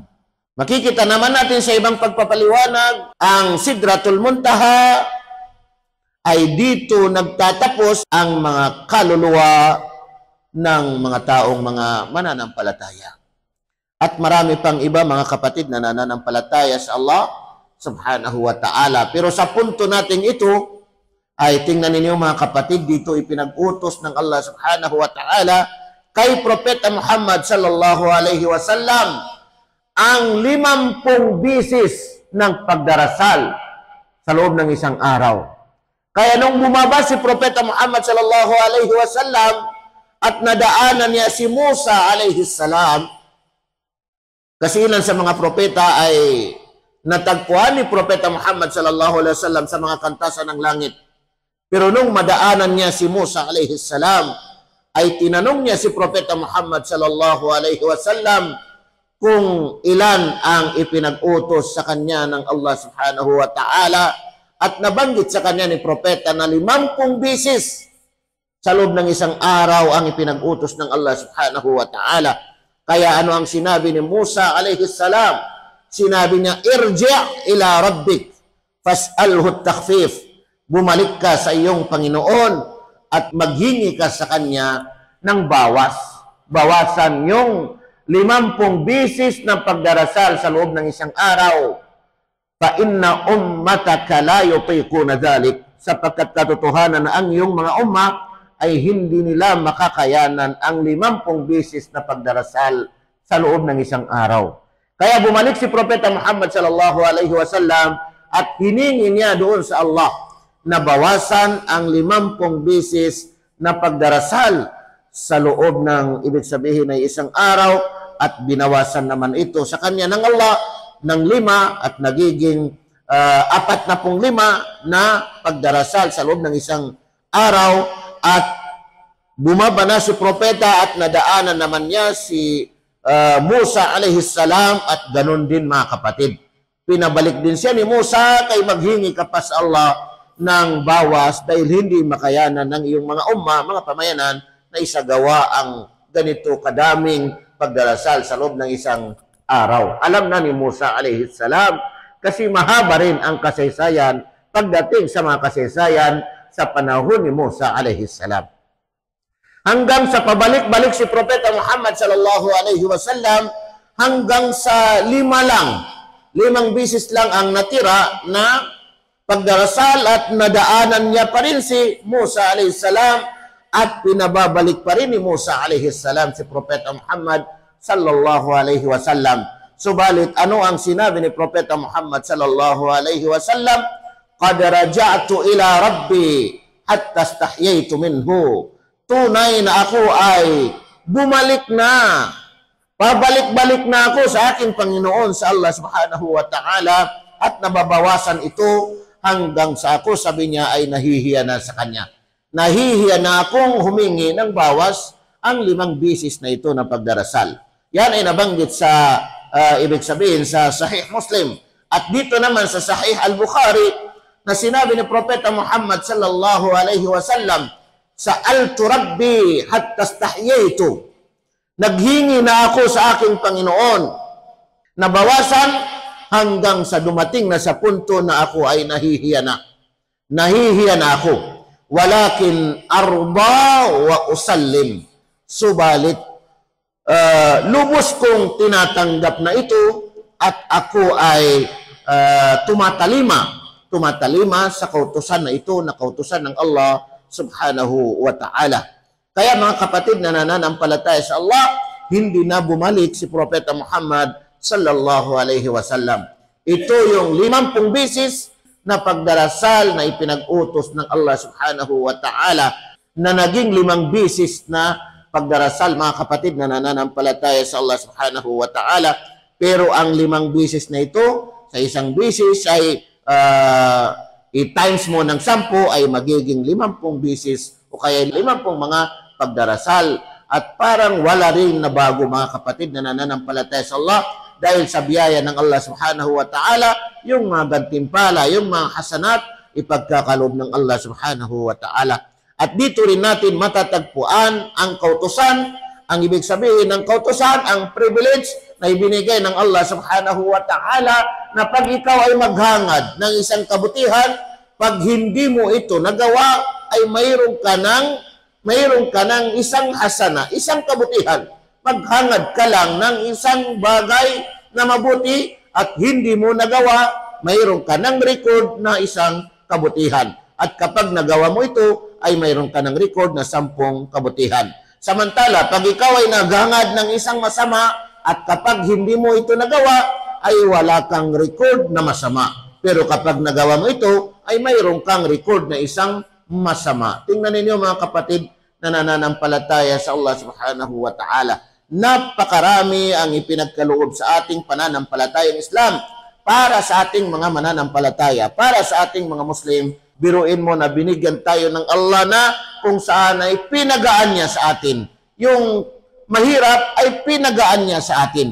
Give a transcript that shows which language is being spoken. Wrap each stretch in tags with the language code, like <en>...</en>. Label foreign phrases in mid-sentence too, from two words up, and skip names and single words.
<tl>Makikita naman natin sa ibang pagpapaliwanag, ang Sidratul Muntaha ay dito nagtatapos ang mga kaluluwa ng mga taong mga mananampalataya. At marami pang iba, mga kapatid na nananampalataya sa Allah</tl> <ar>سبحانه وتعالى.</ar> <tl>Pero sa punto natin ito, ay tingnan ninyo, mga kapatid, dito ipinag-utos ng Allah</tl> <ar>سبحانه وتعالى</ar> <tl>kay Propeta Muhammad</tl> <ar>صلى الله عليه وسلم</ar> <tl>ang 50 bisis ng pagdarasal sa loob ng isang araw. Kaya nung bumaba si Propeta Muhammad</tl> <ar>صلى الله عليه وسلم</ar> <tl>at nadaanan niya si Musa</tl> <ar>عليه السلام,</ar> <tl>kasi ilan sa mga propeta ay natagpuan ni Propeta Muhammad</tl> <ar>صلى الله عليه وسلم</ar> <tl>sa mga kantasan ng langit. Pero nung madaanan niya si Musa</tl> <ar>عليه السلام,</ar> <tl>ay tinanong niya si Propeta Muhammad</tl> <ar>صلى الله عليه وسلم</ar> <tl>kung ilan ang ipinag-utos sa kanya ng Allah</tl> <ar>سبحانه وتعالى,</ar> <tl>at nabanggit sa kanya ni Propeta na 50 bisis sa loob ng isang araw ang ipinag-utos ng Allah</tl> <ar>سبحانه وتعالى.</ar> <tl>Kaya ano ang sinabi ni Musa</tl> <ar>عليه السلام?</ar> <tl>Sinabi niya,</tl> <ar>ارجع إلى ربك فاسأله التخفيف.</ar> <tl>bumalik ka sa iyong Panginoon at maghingi ka sa Kanya ng bawas. Bawasan yung 50 bisis ng pagdarasal sa loob ng isang araw.</tl> <ar>فإن أمتك لا يطيقون ذلك,</ar> <tl>sapagkat katotohanan na ang iyong mga umma ay hindi nila makakayanan ang 50 bisis na pagdarasal sa loob ng isang araw. Kaya bumalik si Propeta Muhammad</tl> <ar>صلى الله عليه وسلم</ar> <tl>at hiningi niya doon sa Allah na bawasan ang 50 bisis na pagdarasal sa loob ng ibig sabihin ay isang araw, at binawasan naman ito sa kanya ng Allah ng 5 at nagiging 45 na pagdarasal sa loob ng isang araw. At bumaba na si Propeta at nadaanan naman niya si Musa</tl> <ar>عليه السلام,</ar> <tl>at ganun din mga kapatid. Pinabalik din siya ni Musa kay maghingi ka pa sa Allah ng bawas dahil hindi makayanan ng iyong mga umma, mga pamayanan, na isagawa ang ganito kadaming pagdarasal sa loob ng isang araw. Alam na ni Musa</tl> <ar>عليه السلام</ar> <tl>kasi mahaba rin ang kasaysayan pagdating sa mga kasaysayan sa panahon ni Musa</tl> <ar>عليه السلام.</ar> <tl>Hanggang sa pabalik-balik si Propeta Muhammad</tl> <ar>صلى الله عليه وسلم,</ar> <tl>hanggang sa 5 bisis lang ang natira na pagdarasal, at nadaanan niya pa rin si Musa</tl> <ar>عليه السلام</ar> <tl>at pinababalik pa rin ni Musa</tl> <ar>عليه السلام</ar> <tl>si Propeta Muhammad</tl> <ar>صلى الله عليه وسلم.</ar> <tl>Subalit ano ang sinabi ni Propeta Muhammad</tl> <ar>صلى الله عليه وسلم? قد رجعت إلى ربي حتى استحييت منه.</ar> <tl>Tunay na ako ay bumalik na. Pabalik-balik na ako sa aking Panginoon sa Allah</tl> <ar>سبحانه وتعالى,</ar> <tl>at nababawasan ito hanggang sa ako, sabi niya, ay nahihiya na sa Kanya. Nahihiya na akong humingi ng bawas ang 5 bisis na ito na pagdarasal. Yan ay nabanggit sa, ibig sabihin, sa Sahih Muslim. At dito naman sa Sahih Al-Bukhari, na sinabi ni Propeta Muhammad</tl> <ar>صلى الله عليه وسلم, سألت ربي حتى استحييت.</ar> <tl>Naghingi na ako sa aking Panginoon na bawasan hanggang sa dumating na sa punto na ako ay nahihiya na. Nahihiya na ako.</tl> <ar>ولكن أرضى وأسلم.</ar> <tl>Subalit, lubos kong tinatanggap na ito, at ako ay tumatalima sa kautusan na ito, na kautusan ng Allah</tl> <ar>سبحانه وتعالى.</ar> <tl>Kaya mga kapatid na nananampalataya sa Allah, hindi na bumalik si Propeta Muhammad</tl> <ar>صلى الله عليه وسلم.</ar> <tl>Ito yung 50 bisis na pagdarasal na ipinag-utos ng Allah</tl> <ar>سبحانه وتعالى,</ar> <tl>na naging 5 bisis na pagdarasal, mga kapatid na nananampalataya sa Allah</tl> <ar>سبحانه وتعالى.</ar> <tl>Pero ang 5 bisis na ito, sa isang bisis ay i-times mo ng 10 ay magiging 50 bisis o kaya 50 mga pagdarasal. At parang wala rin na bago, mga kapatid na nananampalataya sa Allah, dahil sa biyaya ng Allah</tl> <ar>سبحانه وتعالى,</ar> <tl>yung mga gantimpala, yung mga hasanat, ipagkakalob ng Allah</tl> <ar>سبحانه وتعالى.</ar> <tl>At dito rin natin matatagpuan ang kautusan, ang ibig sabihin ng kautusan, ang privilege na ibinigay ng Allah</tl> <ar>سبحانه وتعالى,</ar> <tl>na pag ikaw ay maghangad ng isang kabutihan, pag hindi mo ito nagawa, ay mayroon ka ng isang hasana, isang kabutihan. Maghangad ka lang ng isang bagay na mabuti at hindi mo nagawa, mayroon ka ng record na isang kabutihan. At kapag nagawa mo ito, ay mayroon ka ng record na 10 kabutihan. Samantala, pag ikaw ay naghangad ng isang masama, at kapag hindi mo ito nagawa, ay wala kang record na masama. Pero kapag nagawa mo ito, ay mayroon kang record na isang masama. Tingnan ninyo mga kapatid na nananampalataya sa Allah</tl> <ar>سبحانه وتعالى.</ar> <tl>Napakarami ang ipinagkaloob sa ating pananampalatayang Islam para sa ating mga mananampalataya, para sa ating mga Muslim. Biruin mo na binigyan tayo ng Allah na kung saan ay pinagaan niya sa atin. Yung mahirap ay pinagaan niya sa atin.</tl>